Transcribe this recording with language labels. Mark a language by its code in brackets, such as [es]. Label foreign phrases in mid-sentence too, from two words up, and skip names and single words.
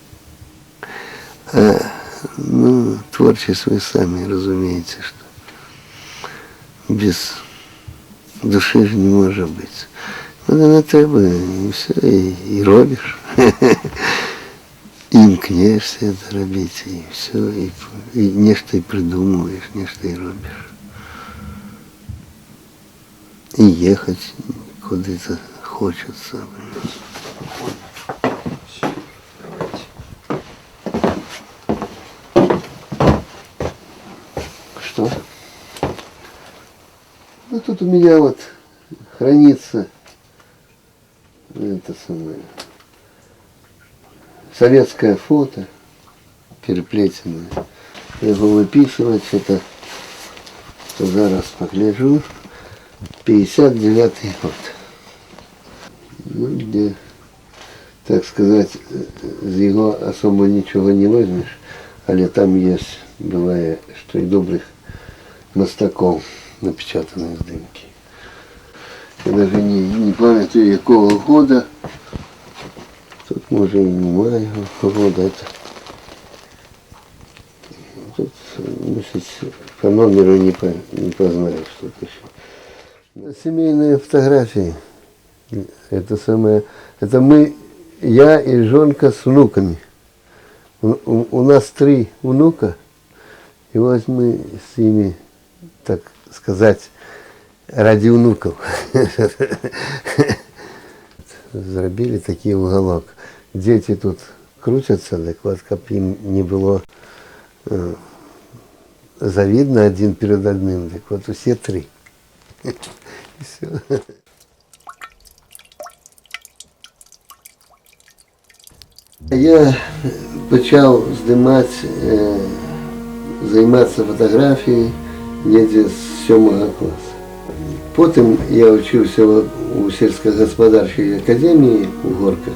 [ru] Творчество вы сами разумеете, что без души же не может быть. [uk] Не треба, і все, і робиш. І імкнешся це робити, і все, і нечто і придумуєш, нечто і робиш. І їхати куди-то хочеться. [ru] Что? Ну тут у меня вот хранится это самое советское фото переплетенное. Я его выписывать, это зараз погляжу. 59-й год. Ну, где, так сказать, [uk] з його особо нічого не возьмеш, але там є, буває, що і добрих мастаков напечатані здимки. Я навіть не пам'ятаю, якого года. Тут може і немає года. Тут, мусить, [ru] по номеру не познаешь, что это еще. Семейные фотографии. Это самое. Это мы, я и жонка с внуками. У нас 3 внука. И вот мы с ними, так сказать, ради внуков [uk] зробили такий [ru] уголок. Дети тут крутятся, так вот, как им не было завидно один перед одним, так вот все 3. И все. [uk] Я почав займатися фотографією недзе з 7 класу. Потім я вчився у сільськогосподарській академії у Горках.